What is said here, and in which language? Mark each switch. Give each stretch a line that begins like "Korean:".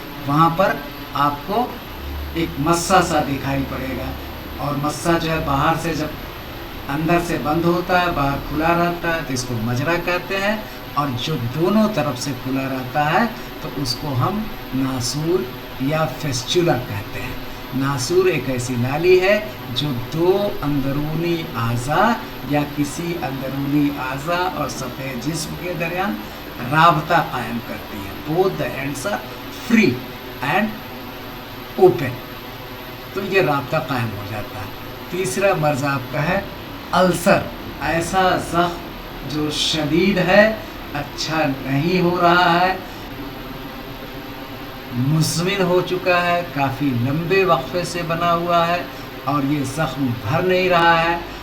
Urdu: وہاں پر آپ کو ایک مسا سا دکھائی پڑے گا اور مسا جو ہے باہر سے جب اندر سے بند ہوتا ہے باہر کھلا رہتا ہے تو اس کو مجرا کہتے ہیں، اور جو دونوں طرف سے کھلا رہتا ہے تو اس کو ہم ناسور یا فیسچولا کہتے ہیں. ناسور ایک ایسی نالی ہے جو دو اندرونی اعضاء یا کسی اندرونی اعضاء اور سطح جسم کے درمیان رابطہ قائم کرتی ہے.
English: both the ends are free and open.
Urdu: تو یہ رابطہ قائم ہو جاتا ہے. تیسرا مرض آپ کا ہے السر، ایسا زخم جو شدید ہے، اچھا نہیں ہو رہا ہے، مزمن ہو چکا ہے، کافی لمبے وقفے سے بنا ہوا ہے اور یہ زخم بھر نہیں رہا ہے،